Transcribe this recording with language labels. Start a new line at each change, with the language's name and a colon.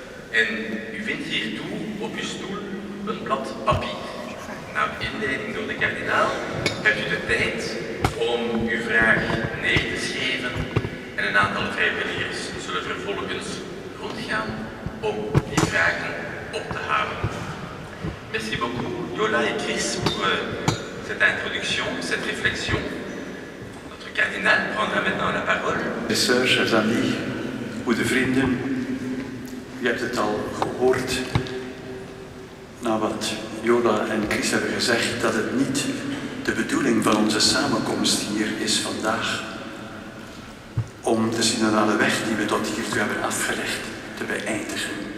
Dutch: En u vindt hiertoe op uw stoel een blad papier. Na de inleiding door de kardinaal hebt u de tijd om uw vraag neer te schrijven en een aantal vrijwilligers zullen vervolgens rondgaan om die vragen op te halen.
French: Merci beaucoup, Yola et Chris, pour cette introduction, cette réflexion. Notre cardinal prendra maintenant la parole. Sœurs, chers amis,
Dutch: goede vrienden, u hebt het al gehoord, na wat Yola en Chris hebben gezegd, dat het niet de bedoeling van onze samenkomst hier is vandaag om de synodale weg die we tot hiertoe hebben afgelegd te beëindigen.